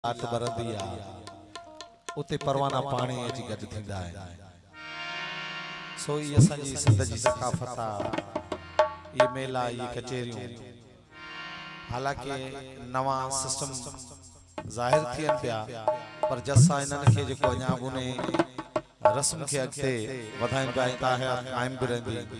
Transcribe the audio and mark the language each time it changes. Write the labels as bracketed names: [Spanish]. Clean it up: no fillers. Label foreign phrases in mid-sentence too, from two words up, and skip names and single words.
[Sindhi] आठ बरंदी आ उते परवाना पानी अची गड थींदा आहिनि। सो ये असांजी सिंध जी सकाफ़त आहे। ये मेला ये कचेरियूं हालांकि नवा सिस्टम ज़ाहिर थियनि पिया पर जसा इन्हनि खे जेको अञा उन रस्म खे अॻिते वधाइनि पिया ऐं हयात क़ाइम बि रहंदी।